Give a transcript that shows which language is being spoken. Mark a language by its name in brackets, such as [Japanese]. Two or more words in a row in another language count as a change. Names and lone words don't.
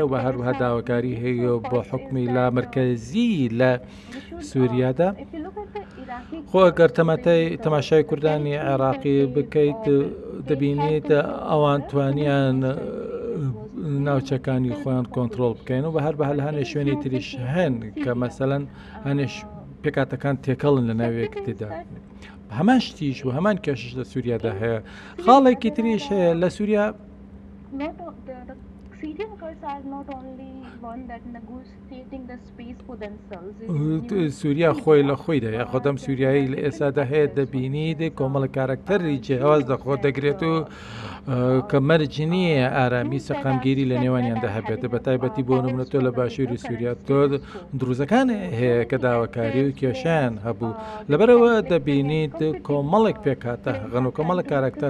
[Central Kurdish] و هەروەها داواکاری هەیە بۆ حکمی لا مرکزی لە سووریادا خۆ ئەگەر تەماشای کوردانی عێراقی بکەیت دەبینیت ئەوان توانیان ناوچەکانی خۆیان کۆنتترۆل بکەین و بە هەر بە هەلهانێ شوێنی تریش هەن کە مەسەلەن هەنێش پێکاتەکان تێکەڵن لە ناوێکتدا هەمان شتیش و هەمان کێشش لە سووریادا هەیە خاڵێکی تریش هەیە لە سووریا [English] Syrian Kurds are not only one that negotiating the space for themselves. [Central Kurdish] سووریا خۆی لە خۆیدا یا خۆدەم سووریایی لە ئێستادا هەیە دەبینیت کۆمەڵە کارکتەری جیاواز دەخۆ دەگرێت و کە مەرج نییە ئارامی سەقامگیری لە نێوانیاندا هەبێتە بە تایبەتی بۆ نمونە تۆ لە باشووری سووریا تۆ دروزەکان هەیە کە داواکاری و کێشیان هەبوو لەبەرەوە دەبینیت کۆمەڵێک پێکاتە هەغن و کۆمەڵە کارکتەر